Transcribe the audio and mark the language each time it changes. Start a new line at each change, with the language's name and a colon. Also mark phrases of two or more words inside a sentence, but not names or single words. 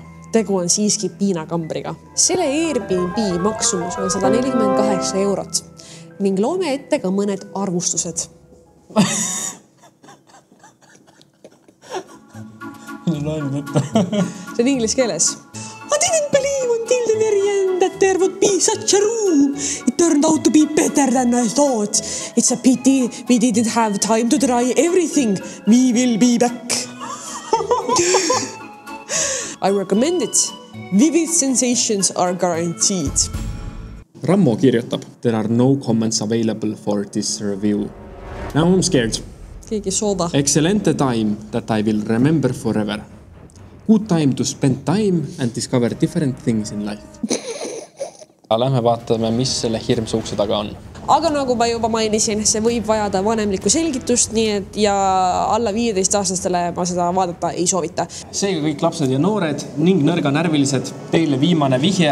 Estonian: Tegu on siiski piinakambriga. Selle Airbnb maksumus on 148 eurot ning loome ette ka mõned arvustused. See on inglise keeles.
English: I didn't believe until the very end that there would be such a room. It turned out to be better than I thought. It's a pity we didn't have time to try everything. We will be back. I recommend it. Vivid sensations are guaranteed.
Estonian: Rammo kirjutab,
English: there are no comments available for this review. Now I'm scared.
Estonian: Keegi sooda.
English: Excellent time that I will remember forever. Good time to spend time and discover different things in life.
Estonian: Lähme vaatame, mis selle hirmsa ukse taga on. Aga nagu ma juba mainisin, see võib vajada vanemlikku selgitust, nii et ja alla 15-aastastele ma seda vaadata ei soovita. Seega kõik lapsed ja noored ning nõrganärvilised, teile viimane vihje.